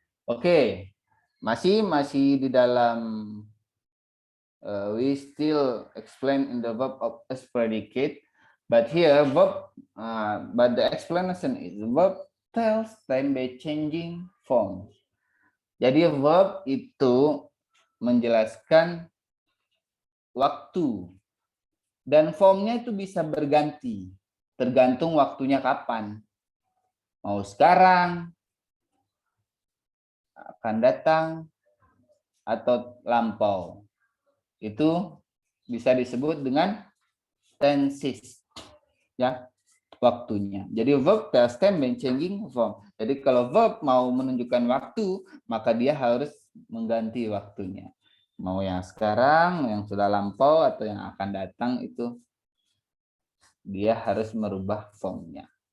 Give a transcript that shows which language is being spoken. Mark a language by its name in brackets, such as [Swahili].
[Indonesian] Oke, masih di dalam [English] we still explain in the verb of as predicate, but here verb, but the explanation is verb tells time by changing form. [Indonesian] Jadi verb itu menjelaskan waktu dan formnya itu bisa berganti tergantung waktunya kapan. Mau sekarang, akan datang, atau lampau. Itu bisa disebut dengan tenses, ya, waktunya. [English] Jadi verb tells time by changing form. [Indonesian] Jadi kalau verb mau menunjukkan waktu, maka dia harus mengganti waktunya. Mau yang sekarang, yang sudah lampau, atau yang akan datang, itu dia harus merubah formnya.